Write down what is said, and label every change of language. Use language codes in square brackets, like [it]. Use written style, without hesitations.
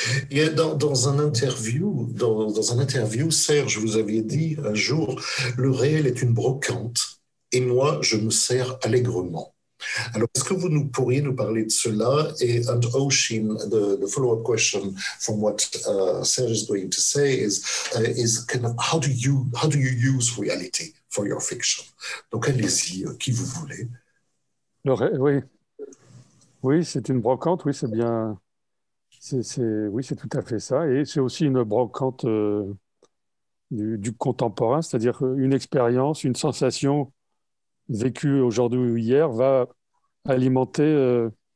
[fr] Et dans un interview, Serge, vous aviez dit un jour, le réel est une brocante et moi, je me sers allègrement. Alors, est-ce que vous pourriez nous parler de cela? [en] And Oisin, the follow-up question from what Serge is going to say is kind of how do you use reality for your fiction? [fr] Donc, allez-y, qui vous voulez. Oui, c'est une brocante, oui, c'est bien. Oui, c'est tout à fait ça. Et c'est aussi une brocante du contemporain, c'est-à-dire une expérience, une sensation vécue aujourd'hui ou hier va alimenter.